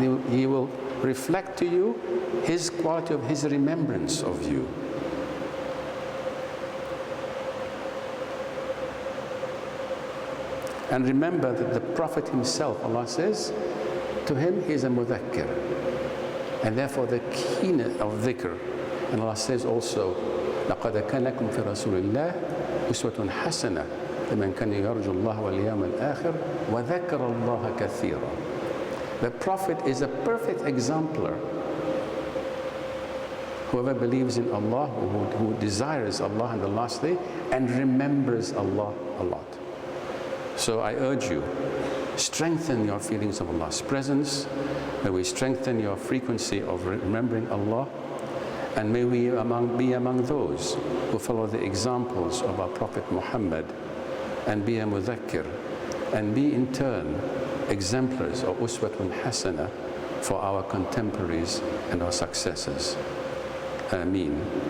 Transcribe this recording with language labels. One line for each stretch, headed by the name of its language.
English: He will reflect to you His quality of His remembrance of you. And remember that the Prophet himself, Allah says, to him he is a mudhakkir. And therefore the keenness of dhikr. And Allah says also,
Arabic: لَقَدْ كَانَ لَكُمْ فِي رَسُولِ اللَّهِ أُسْوَةٌ حَسَنَةٌ لِمَنْ كَانَ يَرْجُو اللَّهَ وَالْيَوْمَ الْآخِرَ وَذَكَرَ اللَّهَ كَثِيرًا.
English: The Prophet is a perfect exemplar. Whoever believes in Allah, who desires Allah in the last day and remembers Allah a lot. So I urge you, strengthen your feelings of Allah's presence. May we strengthen your frequency of remembering Allah. And may we be among those who follow the examples of our Prophet Muhammad and be a mudhakkir and be in turn exemplars of uswatun hasana for our contemporaries and our successors. Ameen.